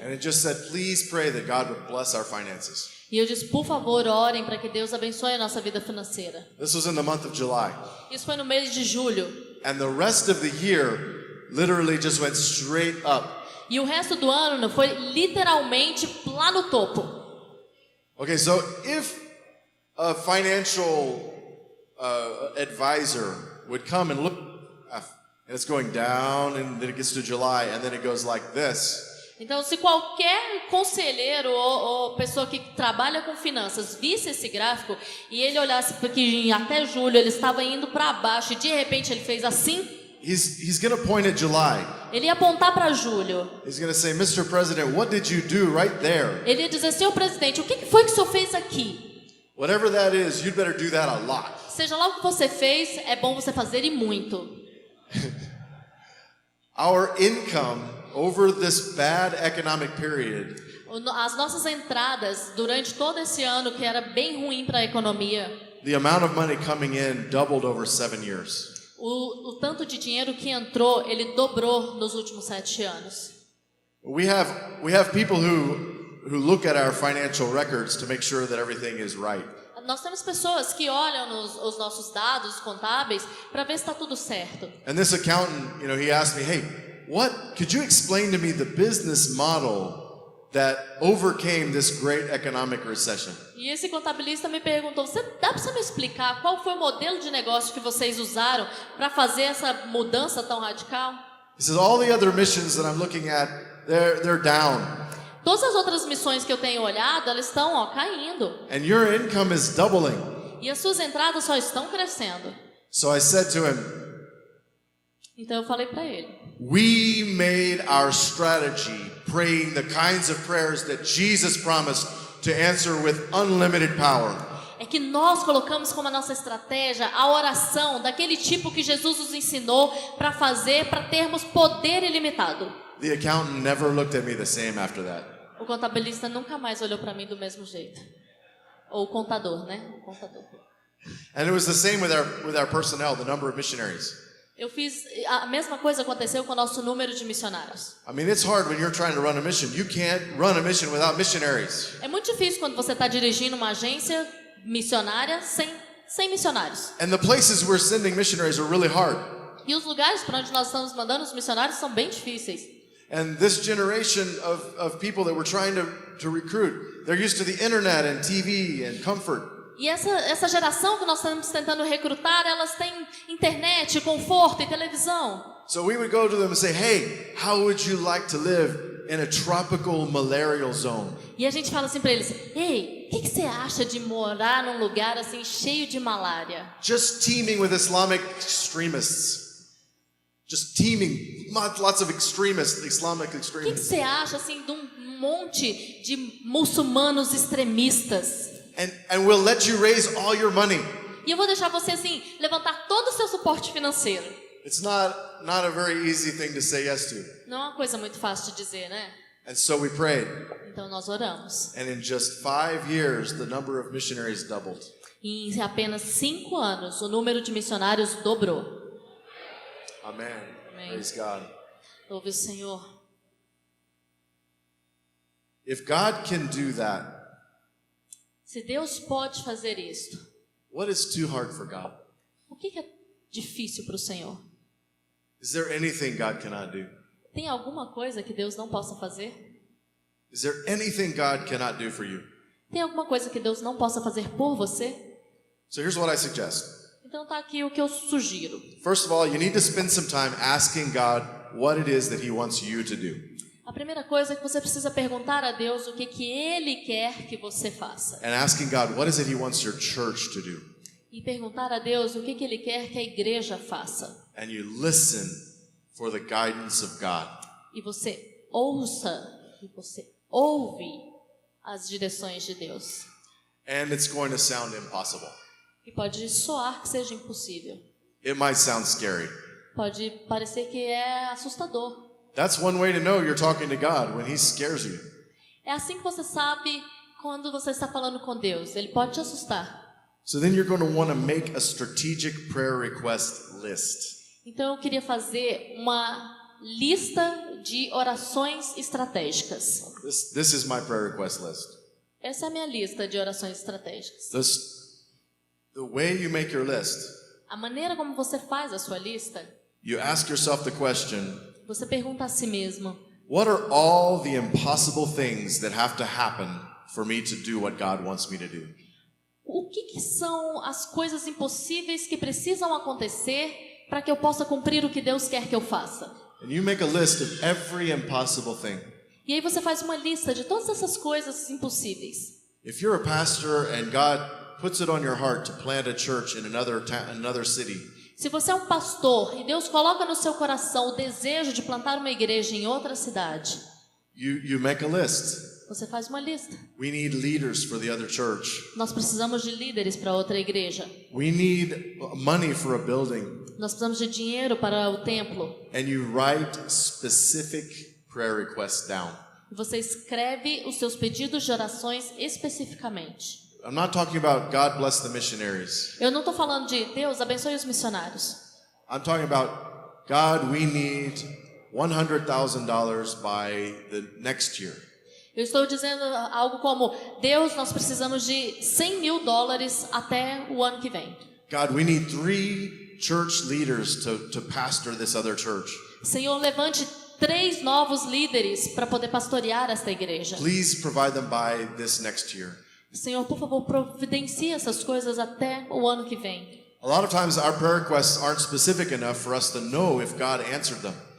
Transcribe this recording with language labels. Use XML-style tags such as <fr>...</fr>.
<en>And it just said, please pray that God would bless our finances.</en> <pt>E eu disse, por favor, orem para que Deus abençoe a nossa vida financeira.</pt> <en>This was in the month of July.</en> <pt>Isso foi no mês de julho.</pt> <en>And the rest of the year literally just went straight up.</en> <pt>E o resto do ano foi literalmente lá no topo.</pt> <en>Okay, so if a financial advisor would come and look, and it's going down, and then it gets to July, and then it goes like this.</en> <pt>Então, se qualquer conselheiro ou pessoa que trabalha com finanças visse esse gráfico e ele olhasse porque até julho ele estava indo para baixo e de repente ele fez assim,</pt> <en>he's going to point at July.</en> <pt>Ele ia apontar para julho.</pt> <en>He's going to say, Mr. President, what did you do right there?</en> <pt>Ele ia dizer, senhor presidente, o que foi que o senhor fez aqui?</pt> <en>Whatever that is, you'd better do that a lot.</en> <pt>Seja lá o que você fez, é bom você fazer e muito.</pt> <en>Our income over this bad economic period</en> <pt>As nossas entradas durante todo esse ano, que era bem ruim para a economia,</pt> <en>the amount of money coming in doubled over 7 years.</en> <pt>o tanto de dinheiro que entrou, ele dobrou nos últimos 7 anos.</pt> <en>We have people who look at our financial records to make sure that everything is right.</en> <pt>Nós temos pessoas que olham os nossos dados contábeis para ver se está tudo certo.</pt> <en>And this accountant, he asked me, hey, could you explain to me the business model that overcame this great economic recession?</en> <pt>E esse contabilista me perguntou, dá para você me explicar qual foi o modelo de negócio que vocês usaram para fazer essa mudança tão radical?</pt> <en>He says, all the other missions that I'm looking at, they're down.</en> <pt>Todas as outras missões que eu tenho olhado, elas estão caindo.</pt> <en>And your income is doubling.</en> <pt>E as suas entradas só estão crescendo.</pt> <en>So I said to him,</en> <pt>Então eu falei para ele,</pt> <en>we made our strategy praying the kinds of prayers that Jesus promised to answer with unlimited power.</en> <pt>é que nós colocamos como a nossa estratégia a oração daquele tipo que Jesus nos ensinou para fazer, para termos poder ilimitado.</pt> <en>The accountant never looked at me the same after that.</en> <pt>O contabilista nunca mais olhou para mim do mesmo jeito. Ou o contador, né? O contador.</pt> <en>And it was the same with our personnel, the number of missionaries.</en> <pt>Eu fiz a mesma coisa aconteceu com o nosso número de missionários.</pt> <en>I mean, it's hard when you're trying to run a mission. You can't run a mission without missionaries.</en> <pt>É muito difícil quando você está dirigindo uma agência missionária sem missionários.</pt> <en>And the places we're sending missionaries are really hard.</en> <pt>E os lugares para onde nós estamos mandando os missionários são bem difíceis.</pt> <en>And this generation of people that we're trying to recruit, they're used to the internet and TV and comfort.</en> <pt>E essa geração que nós estamos tentando recrutar, elas têm internet, conforto e televisão.</pt> <en>So we would go to them and say, hey, how would you like to live in a tropical malarial zone?</en> <pt>E a gente fala assim para eles, ei, o que você acha de morar num lugar assim cheio de malária?</pt> <en>Just teeming with Islamic extremists. Just teeming, lots of extremists, Islamic</en> <pt>O que</pt> <en>extremists.</en> <pt>você acha assim de um monte de muçulmanos extremistas?</pt> <en>And we'll let you raise all your money.</en> <pt>E eu vou deixar você assim levantar todo o seu suporte financeiro.</pt> <en>It's not a very easy thing to say yes to.</en> <pt>Não é uma coisa muito fácil de dizer, né?</pt> <en>And so we prayed.</en> <pt>Então nós oramos.</pt> <en>And in just 5 years, the number of missionaries doubled.</en> <pt>E em apenas 5 anos, o número de missionários dobrou.</pt> <en>Amen.</en> <pt>Amém.</pt> <en>Praise God.</en> <pt>Louve o Senhor.</pt> <en>If God can do that,</en> <pt>Se Deus pode fazer isto,</pt> <en>what is too hard for God?</en> <pt>o que é difícil para o Senhor?</pt> <en>Is there anything God cannot do?</en> <pt>Tem alguma coisa que Deus não possa fazer?</pt> <en>Is there anything God cannot do for you?</en> <pt>Tem alguma coisa que Deus não possa fazer por você?</pt> <en>So here's what I suggest.</en> <pt>Então tá aqui o que eu sugiro.</pt> <en>First of all, you need to spend some time asking God what it is that He wants you to do.</en> <pt>A primeira coisa é que você precisa perguntar a Deus o que Ele quer que você faça.</pt> <en>And asking God, what is it He wants your church to do?</en> <pt>E perguntar a Deus o que Ele quer que a igreja faça.</pt> <en>And you listen for the guidance of God.</en> <pt>E você ouça, e você ouve as direções de Deus.</pt> <en>And it's going to sound impossible.</en> <pt>E pode soar que seja impossível.</pt> <en>It might sound scary.</en> <pt>Pode parecer que é assustador.</pt> <en>That's one way to know you're talking to God, when He scares you.</en> <pt>É assim que você sabe quando você está falando com Deus. Ele pode te assustar.</pt> <en>So then you're going to want to make a strategic prayer request list.</en> <pt>Então eu queria fazer uma lista de orações estratégicas.</pt> <en>This is my prayer request list.</en> <pt>Essa é a minha lista de orações estratégicas.</pt> <en>The way you make your list,</en> <pt>A maneira como você faz a sua lista,</pt> <en>you ask yourself the question,</en> <pt>você pergunta a si mesmo:</pt> <en>what are all the impossible things that have to happen for me to do what God wants me to do?</en> <pt>o que são as coisas impossíveis que precisam acontecer para que eu possa cumprir o que Deus quer que eu faça?</pt> <en>And you make a list of every impossible thing.</en> <pt>E aí você faz uma lista de todas essas coisas impossíveis.</pt> <en>If you're a pastor and God puts it on your heart to plant a church in another city,</en> <pt>Se você é um pastor e Deus coloca no seu coração o desejo de plantar uma igreja em outra cidade,</pt> <en>you make a list.</en> <pt>você faz uma lista.</pt> <en>We need leaders for the other church.</en> <pt>Nós precisamos de líderes para outra igreja.</pt> <en>We need money for a building.</en> <pt>Nós precisamos de dinheiro para o templo.</pt> <en>And you write specific prayer requests down.</en> <pt>E você escreve os seus pedidos de orações especificamente.</pt> <en>I'm not talking about God bless the missionaries.</en> <pt>Eu não estou falando de Deus abençoe os missionários.</pt> <en>I'm talking about God, we need $100,000 by the next year.</en> <pt>Eu estou dizendo algo como, Deus, nós precisamos de $100 mil até o ano que vem.</pt> <en>God, we need 3 church leaders to pastor this other church.</en> <pt>Senhor, levante 3 novos líderes para poder pastorear esta igreja.</pt> <en>Please provide them by this next year.</en> <pt>Senhor, por favor, providencie essas coisas até o ano que vem.</pt> <en>A lot of times our prayer requests aren't specific enough for us to know if God answered them.</en>